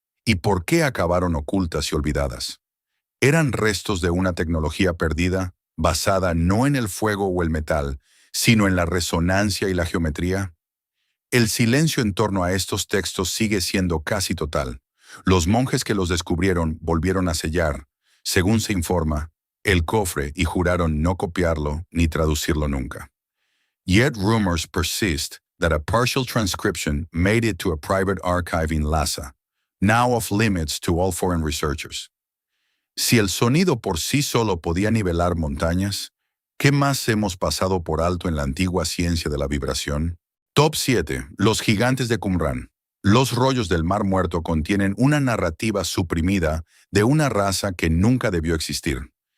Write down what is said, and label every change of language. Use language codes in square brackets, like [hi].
[es] ¿Y por qué acabaron ocultas y olvidadas? ¿Eran restos de una tecnología perdida, basada no en el fuego o el metal, sino en la resonancia y la geometría? El silencio en torno a estos textos sigue siendo casi total. Los monjes que los descubrieron volvieron a sellar, según se informa, el cofre y juraron no copiarlo ni traducirlo nunca. [en] Yet rumors persist that a partial transcription made it to a private archive in Lhasa, now off limits to all foreign researchers. [es] Si el sonido por sí solo podía nivelar montañas, ¿qué más hemos pasado por alto en la antigua ciencia de la vibración? Top 7. Los gigantes de Qumran. Los rollos del Mar Muerto contienen una narrativa suprimida de una raza que nunca debió existir.